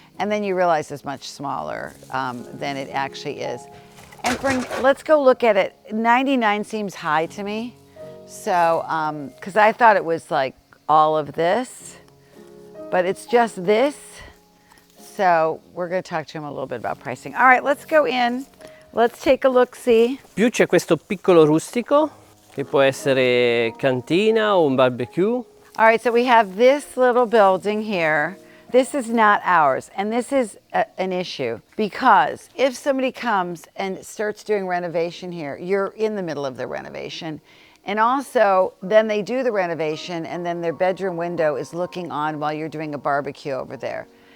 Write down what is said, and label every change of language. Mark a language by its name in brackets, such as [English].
[English] And then you realize it's much smaller than it actually is. And let's go look at it. 99 seems high to me. So, because I thought it was like all of this, but it's just this. So we're gonna talk to him a little bit about pricing. All right, let's go in. Let's take a look-see. [Italian] Più c'è questo piccolo rustico, che può essere cantina o un barbecue. [English] All right, so we have this little building here. This is not ours, and this is an issue because if somebody comes and starts doing renovation here, you're in the middle of the renovation. And also, then they do the renovation and then their bedroom window is looking on while you're doing a barbecue over there.